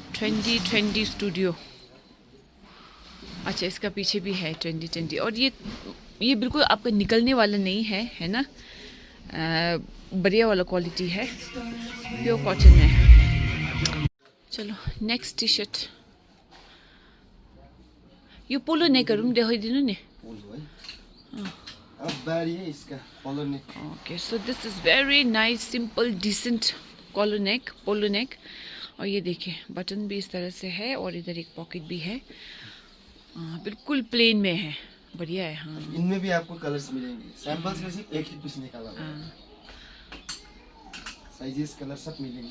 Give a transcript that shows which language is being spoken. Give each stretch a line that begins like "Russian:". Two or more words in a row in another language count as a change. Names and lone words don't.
Hindi: 2020 स्टूडियो। अच्छा, इसका पीछे भी है 2020। और ये बिल्कुल आपका निकलने वाला नहीं है ना। बढ़िया वाला क्वालिटी है,
English: pure cotton
Hindi: में। चलो
English: next T-shirt.
Nepali: यो
English: polo necks
Nepali: देखाइदिनु नि।
Hindi: अब बारी है इसका
English: colour neck. OK, so this is very nice, simple, decent collar neck, polo neck.
Hindi: और ये देखिए बटन भी इस तरह से है और इधर एक पॉकेट भी है। बिल्कुल प्लेन में है, बढ़िया है। हाँ, इनमें भी आपको कलर्स मिलेंगे। सैंपल्स में सिर्फ एक ही पीस निकाला हुआ है।
English: sizes colour
Hindi: सब मिलेंगे।